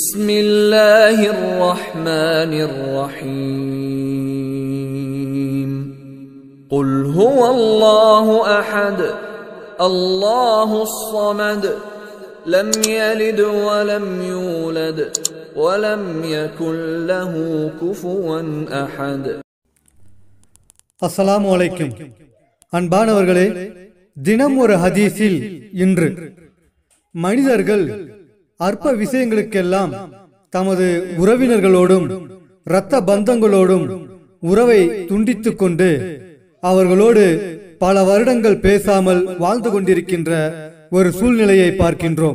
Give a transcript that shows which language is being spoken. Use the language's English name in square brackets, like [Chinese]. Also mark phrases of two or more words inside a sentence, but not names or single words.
[Arabic] بسم الله الرحمن الرحيم قل هو الله أحد الله الصمد لم يلد ولم يولد ولم يكن له كفوا أحد. السلام عليكم. [Tamil] அன்பானவர்களே, தினம் ஒரு ஹதீஸில் இன்று மனிதர்கள் அற்ப விஷயங்களுக்கெல்லாம் தமது உறவினர்களோடும் இரத்த பந்தங்களோடும் உறவை துண்டித்துக் கொண்டு அவர்களோடு பல வருடங்கள் பேசாமல் வாழ்ந்து கொண்டிருக்கின்ற ஒரு சூழ்நிலையை பார்க்கின்றோம்.